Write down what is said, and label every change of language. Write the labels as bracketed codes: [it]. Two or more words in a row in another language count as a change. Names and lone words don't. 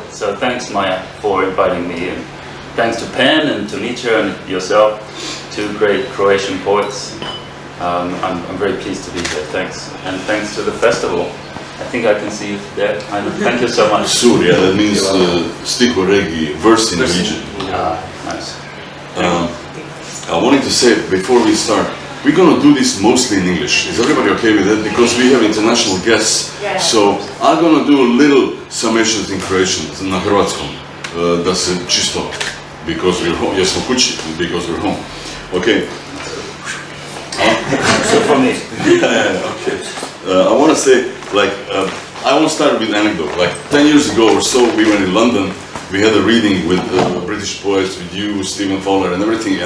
[en] So thanks, Maya, for inviting me. And thanks to P.E.N and to Nietzsche and yourself, two great Croatian poets. I'm very pleased to be here, thanks. And thanks to the festival. I think I can see you there. Thank you so much. SUR, yeah, that means [hr] stih u regiji, [en] verse in the region. Nice. I wanted to say, before we start, we're going to do this mostly in English. Is everybody okay with that? Because we have international guests. Yeah. So I'm going to do a little summations in Croatian, [hr] na hrvatskom, da se čisto, [en] because we're home, [hr] jesmo kući, [en] because we're home. Okay. So for me. Yeah, okay. I want to say, like, I want to start with an anecdote. Like 10 years ago or so, we were in London. We had a reading with British poets, with you, Stephen Fowler, and everything.